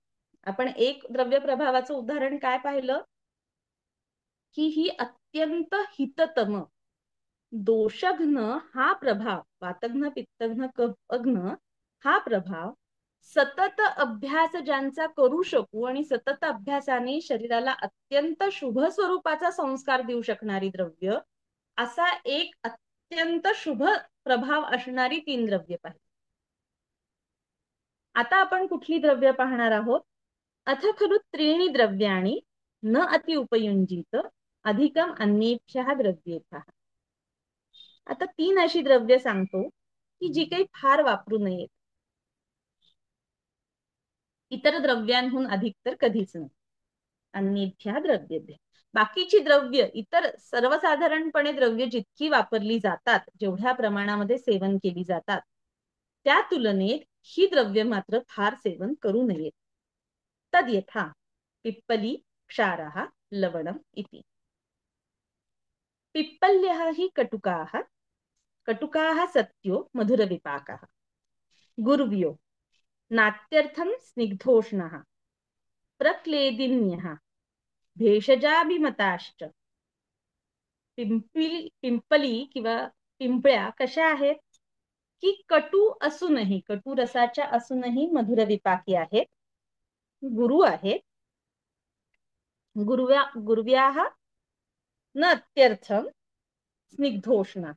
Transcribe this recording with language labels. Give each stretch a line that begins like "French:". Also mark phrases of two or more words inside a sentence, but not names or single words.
Marathi: आपण एक द्रव्य प्रभावाचं उदाहरण काय पाहिलं की ही अत्यंत हिततम दोषघ्न हा प्रभाव, वातघ्न पित्तघ्न कफघ्न हा प्रभाव सतत अभ्यास ज्यांचा करू शकू आणि सतत अभ्यासाने शरीराला अत्यंत शुभ स्वरूपाचा संस्कार देऊ शकणारी द्रव्य, असा एक अत्यंत शुभ प्रभाव असणारी 3 द्रव्य पाहिजे. आता आपण कुठली द्रव्य पाहणार आहोत?
Sanskrit: अथ खलु त्रीणि द्रव्याणि न अति उपयुंजित अधिकम अन्येभ्यः द्रव्येभ्यः.
Marathi: आता 3 अशी द्रव्य सांगतो की जी काही फार वापरू नयेत, इतर द्रव्यांहून अधिक तर कधीच नाही.
Sanskrit: अन्येभ्यः द्रव्येभ्यः.
Marathi: बाकीची द्रव्य, इतर सर्वसाधारणपणे द्रव्य जितकी वापरली जातात, जेवढ्या प्रमाणामध्ये सेवन केली जातात, त्या तुलनेत ही द्रव्य मात्र फार सेवन करू नयेत.
Sanskrit: तद यथा पिप्पली क्षारः लवणम् इति. पिप्पल्यः हि कटुकाः सत्यो मधुरविपाकः. गुर्व्यो नात्यर्थं स्निग्धोष्णः प्रक्लेदिन्यः भेषजाभिमताश्च.
Marathi: पिंपली किंवा पिंपळ्या कशा आहेत की कटू असूनही, कटू रसाच्या असूनही मधुर विपाकी आहेत. गुरु आहेत.
Sanskrit: गुर्व्याः न अत्यर्थम स्निग्धोष्णः.